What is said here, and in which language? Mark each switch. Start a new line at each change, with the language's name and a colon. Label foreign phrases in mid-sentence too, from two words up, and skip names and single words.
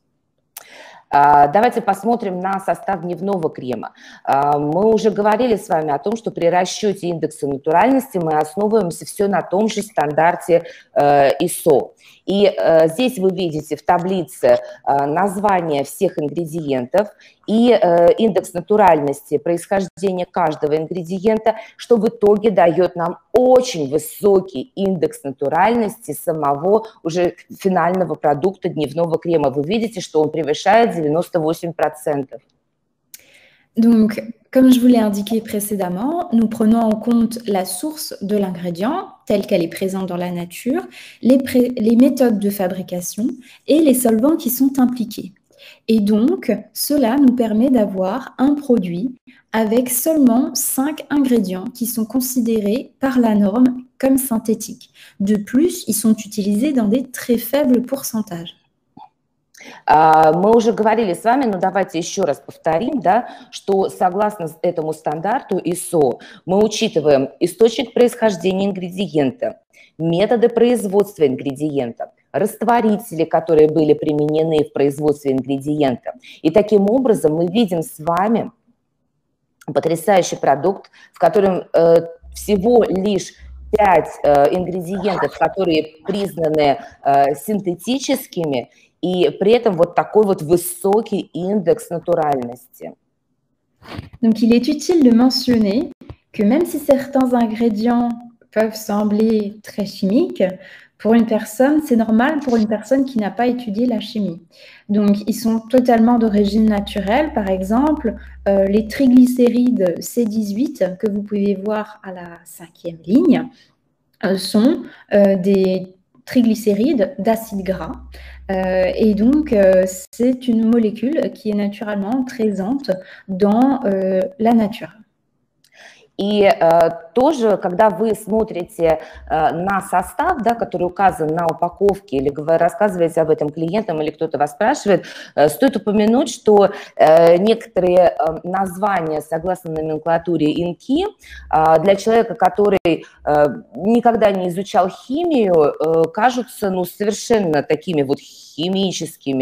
Russian: Давайте посмотрим на состав дневного крема. Мы уже говорили с вами о том, что при расчете индекса натуральности мы основываемся все на том же стандарте ISO. И здесь вы видите в таблице название всех ингредиентов и индекс натуральности происхождения каждого ингредиента, что в итоге дает нам очень высокий индекс натуральности самого уже финального продукта дневного крема. Вы видите, что он превышает 98%.
French: Donc, comme je vous l'ai indiqué précédemment, nous prenons en compte la source de l'ingrédient telle qu'elle est présente dans la nature, les méthodes de fabrication et les solvants qui sont impliqués. Et donc, cela nous permet d'avoir un produit avec seulement 5 ingrédients qui sont considérés par la norme comme synthétiques. De plus, ils sont utilisés dans des très faibles pourcentages.
Russian: Мы уже говорили с вами, но давайте еще раз повторим, да, что согласно этому стандарту ISO мы учитываем источник происхождения ингредиента, методы производства ингредиентов, растворители, которые были применены в производстве ингредиента. И таким образом мы видим с вами потрясающий продукт, в котором всего лишь 5 ингредиентов, которые признаны синтетическими, и при этом вот такой вот высокий индекс натуральности.
French: Donc, il est utile de mentionner que même si certains ingrédients peuvent sembler très chimiques, pour une personne, c'est normal pour une personne qui n'a pas étudié la chimie. Donc, ils sont totalement d'origine naturelle. Par exemple, les triglycérides C18 que vous pouvez voir à la 5e ligne sont des triglycérides d'acide gras. Et donc, c'est une molécule qui est naturellement présente dans la nature.
Russian: И тоже, когда вы смотрите на состав, да, который указан на упаковке, или вы рассказываете об этом клиентам, или кто-то вас спрашивает, стоит упомянуть, что некоторые названия, согласно номенклатуре ИНКИ, для человека, который никогда не изучал химию, кажутся совершенно такими вот химическими.